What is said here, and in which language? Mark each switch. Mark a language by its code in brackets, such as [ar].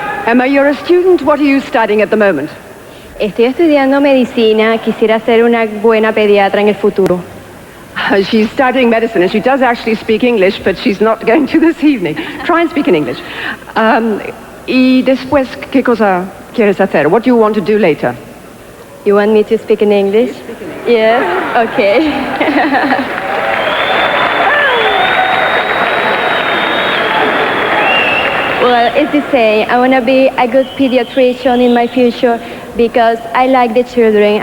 [en] Emma, you're a student. What are you studying at the moment? [es] Estoy estudiando medicina. Quisiera ser una buena pediatra en el futuro. [en] She's studying medicine, and she does actually speak English, but she's not going to this evening. Try and speak in English. [es] Y después, ¿qué cosa quieres hacer? [en] What do you want to do later? You want me to speak in English? Yes? Okay. Well, it's the same. I want to be a good pediatrician in my future because I like the children.